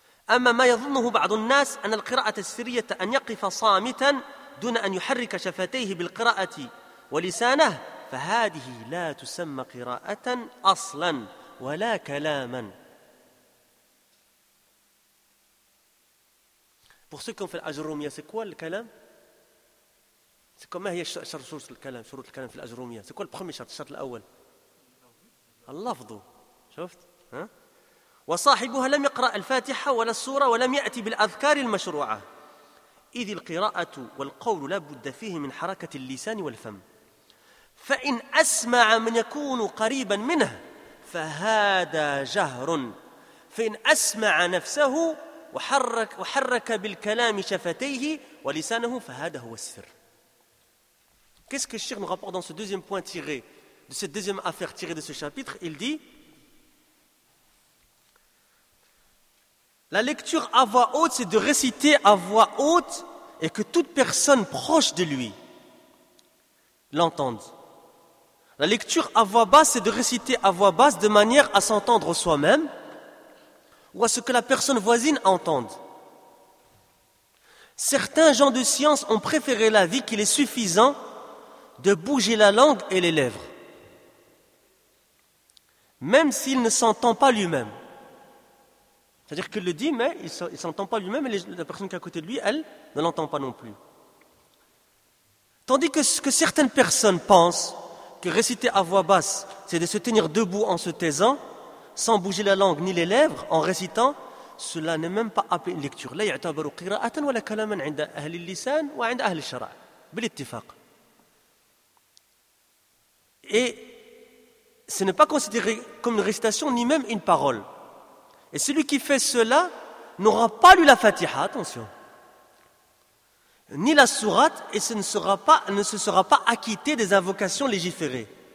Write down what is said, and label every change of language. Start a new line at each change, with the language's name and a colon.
Arabic: أما ما يظنه بعض الناس أن القراءة السرية أن يقف صامتا دون أن يحرك شفتيه بالقراءة ولسانه فهذه لا تسمى قراءة أصلا ولا كلاما.
French: Pour ceux qui ont fait l'ajroumia, c'est quoi le kalam? C'est comment
Arabic: شروط الكلام في الأجرومية؟
French: C'est quoi le premier
Arabic: شرط, الشرط الأول؟ اللفظ. شفت؟ وصاحبها لم يقرأ الفاتحة ولا السورة ولم يأتي بالأذكار المشروعة إذ القراءة والقول لا بد فيه من حركة اللسان والفم فإن أسمع من يكون قريبا منه فهذا جهر فإن أسمع نفسه وحرك بالكلام شفتيه ولسانه فهذا هو السر.
French: Qu'est-ce que Cheikh nous rapporte dans ce deuxième point tiré de cette deuxième affaire tirée de ce chapitre? Il dit, la lecture à voix haute, c'est de réciter à voix haute et que toute personne proche de lui l'entende. La lecture à voix basse, c'est de réciter à voix basse de manière à s'entendre soi-même ou à ce que la personne voisine entende. Certains gens de science ont préféré l'avis qu'il est suffisant de bouger la langue et les lèvres, même s'il ne s'entend pas lui-même. C'est-à-dire qu'il le dit, mais il ne s'entend pas lui-même, et la personne qui est à côté de lui, elle, ne l'entend pas non plus. Tandis que ce que certaines personnes pensent, que réciter à voix basse, c'est de se tenir debout en se taisant, sans bouger la langue ni les lèvres, en récitant, cela n'est même pas appelé une lecture.
Arabic: لا يعتبر قراءة ولا كلاما عند أهل اللسان وعند أهل الشرع بالاتفاق.
French: Et ce n'est pas considéré comme une récitation, ni même une parole. Et celui qui fait cela n'aura pas lu la Fatiha, attention, ni la sourate, et ne se sera pas acquitté des invocations légiférées.